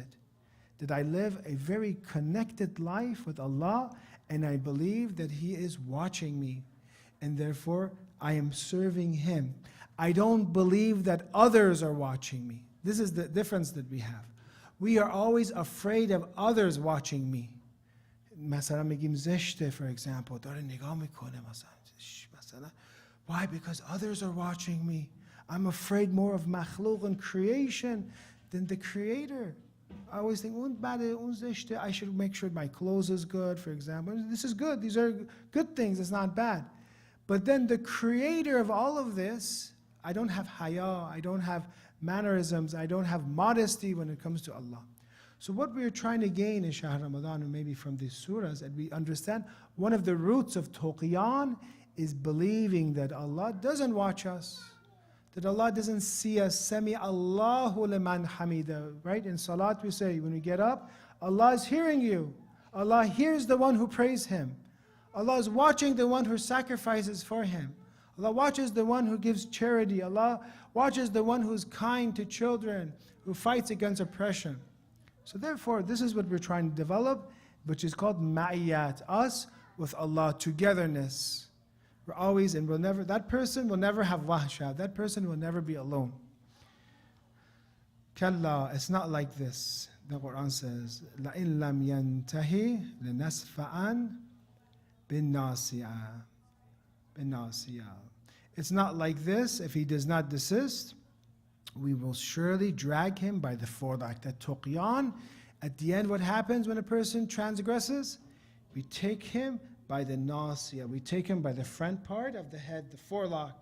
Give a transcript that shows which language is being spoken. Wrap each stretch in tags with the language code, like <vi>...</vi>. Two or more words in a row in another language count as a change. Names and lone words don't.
<en>That I live a very connected life with Allah, and I believe that He is watching me, and therefore I am serving Him. I don't believe that others are watching me. This is the difference that we have. We are always afraid of others watching me.</en> <fa>مثلا میگیم زشته,</fa> <en>for example,</en> <fa>داره نگاه میکنه مثلا.</fa> <en>Why? Because others are watching me. I'm afraid more of makhluq and creation than the Creator. I always think, I should make sure my clothes is good, for example. This is good. These are good things. It's not bad. But then the Creator of all of this, I don't have haya, I don't have mannerisms, I don't have modesty when it comes to Allah. So what we are trying to gain in</en> <ar>شهر رمضان,</ar> <en>and maybe from these surahs, that we understand one of the roots of tuqyan is believing that Allah doesn't watch us, that Allah doesn't see us.</en> <ar>سمع الله لمن حمده.</ar> <en>Right? In salat we say, when we get up, Allah is hearing you. Allah hears the one who prays Him. Allah is watching the one who sacrifices for Him. Allah watches the one who gives charity. Allah watches the one who is kind to children, who fights against oppression. So therefore, this is what we're trying to develop, which is called ma'iyyat, us with Allah, togetherness. We're always, and we'll never, that person will never have wahsha, that person will never be alone. Kalla, it's not like this. The Quran says,</en> <ar>لَإِن لَمْ يَنْتَهِ لَنَسْفَعًا بِالنَّاسِيَةِ.</ar> <en>It's not like this. If he does not desist, we will surely drag him by the forelock. That tuqyan, at the end, what happens when a person transgresses? We take him by the nasiya. We take him by the front part of the head, the forelock.</en>